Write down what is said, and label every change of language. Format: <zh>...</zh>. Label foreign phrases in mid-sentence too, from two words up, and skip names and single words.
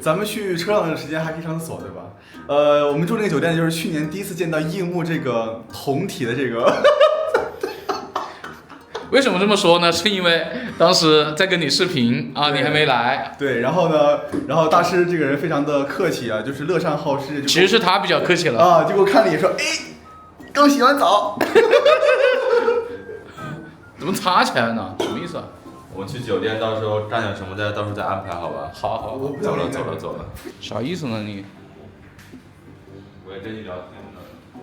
<zh>咱們去車上的時間還可以上廁所，對吧？我們住這個酒店就是去年第一次見到櫻木這個紅體的這個。為什麼這麼說呢？是因為當時在跟你視頻啊，你還沒來。對，然後呢，然後大師這個人非常的客氣啊，就是樂善好施。其實是他比較客氣了啊，就給我看了一眼說，哎，剛洗完澡。怎麼擦起來呢？什麼意思啊？我們去酒店，到時候站點什麼的，到時候再安排，好吧？好，走了。啥意思呢你？我也跟你聊天呢。</zh>